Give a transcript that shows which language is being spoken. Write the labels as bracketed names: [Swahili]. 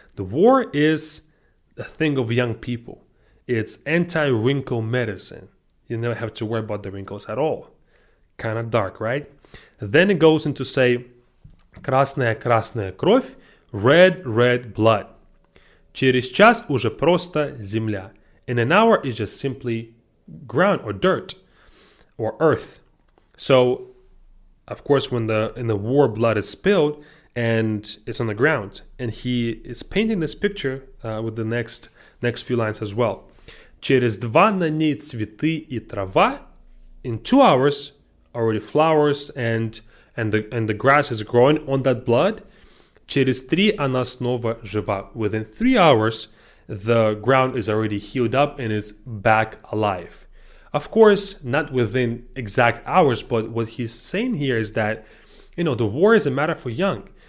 [English] The war is a thing of young people. It's anti-wrinkle medicine. You never have to worry about the wrinkles at all. Kind of dark, right? Then it goes into say, [Russian] Красная-красная кровь, [English] red, red blood. [Russian] Через час уже просто земля. [English] In an hour is just simply ground or dirt. Or earth. So, of course, when in the war blood is spilled and it's on the ground, and he is painting this picture with the next few lines as well. [Russian] Через два на ней цветы и трава. [English] In 2 hours, already flowers and the grass is growing on that blood. [Russian] Через 3 она снова жива. [English] Within 3 hours, the ground is already healed up and is back alive. Of course, not within exact hours, but what he's saying here is that, the war is a matter for young.